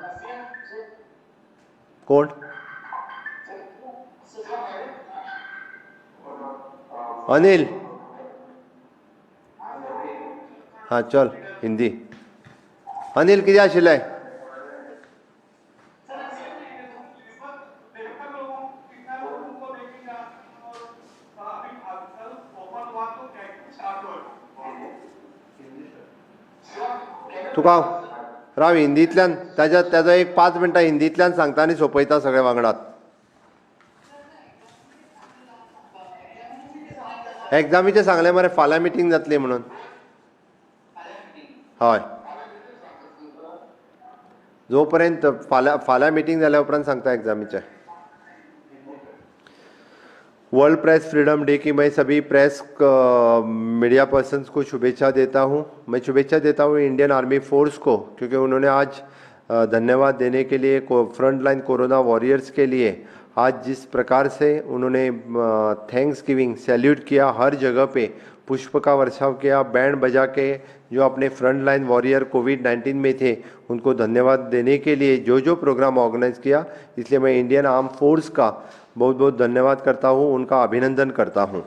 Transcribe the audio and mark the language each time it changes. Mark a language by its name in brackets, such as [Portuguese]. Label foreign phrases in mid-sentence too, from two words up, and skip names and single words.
[Konkani] कोण अनिल हाँ चल हिंदी अनिल कितें आशिल्लें तुका राव हिंदींतल्यान ताजो एक 5 मिनटां हिंदींतल्यान सांगता आनी सोंपयता सगळे वांगडात एग्जामीचें सांगलें मरे फाल्यां मिटींग जातली म्हणून हय जो पर्यंत फाल्यां मिटींग जाल्या उपरांत सांगता एग्जामीचें वर्ल्ड प्रेस फ्रीडम डे [Hindi] की मैं सभी प्रेस मीडिया पर्सन्स को शुभेच्छा देता हूं मैं शुभेच्छा देता हूं [English] Indian Army Force [Hindi] को क्योंकि उन्होंने आज धन्यवाद देने के लिए [English] front line corona warriors [Hindi] के लिए आज जिस प्रकार से उन्होंने [English] thanks giving salute [Hindi] किया, हर जगह पे पुष्प का वर्षाव किया, बैंड बजा के जो अपने [English] front line warrior [Hindi] कोविड-19 में थे उनको धन्यवाद देने के लिए जो जो [English] program organize [Hindi] किया, इसलिए मैं [English] Indian arm force [Hindi] का बहुत बहुत धन्यवाद करता हूँ, उनका अभिनंदन करता हूँ।